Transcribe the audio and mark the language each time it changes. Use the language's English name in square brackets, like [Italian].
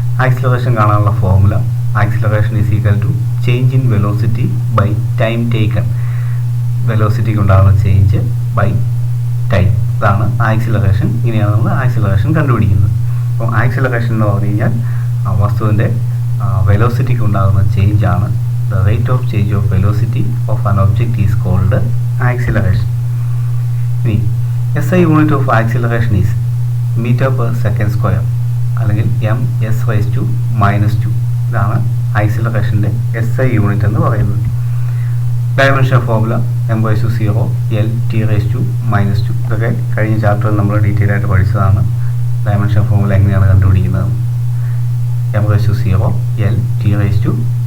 [Malayalam] Acceleration കാണാനുള്ള formula: [English] Acceleration is equal to change in velocity by time taken. [Malayalam] വെലോസിറ്റിക്ക് ഉണ്ടാകുന്ന change by time, ഇതാണ് acceleration. ഇങ്ങനെയാണ് നമ്മൾ acceleration കണ്ടുപിടിക്കുന്നത്. അപ്പോൾ ആക്സിലറേഷൻ എന്ന് പറഞ്ഞു കഴിഞ്ഞാൽ വസ്തുവിൻ്റെ വെലോസിറ്റിക്ക് ഉണ്ടാകുന്ന ചേഞ്ചാണ്. [English] The rate of change of velocity of an object is called acceleration. SI unit of acceleration is meter per second square, [Malayalam] അല്ലെങ്കിൽ [English] ms⁻². [Malayalam] ഇതാണ് ആക്സിലറേഷൻ്റെ SI യൂണിറ്റ് എന്ന് പറയുന്നത്. Dimension formula m/0 L/t⁻². ഇതൊക്കെ കഴിഞ്ഞ ചാപ്റ്ററിൽ നമ്മൾ ഡീറ്റെയിൽ ആയിട്ട് പഠിച്ചതാണ്. ഡയമെൻഷൻ ഫോർമുല എങ്ങനെയാണ് കണ്ടുപിടിക്കുന്നത്? m/0 L/t⁻².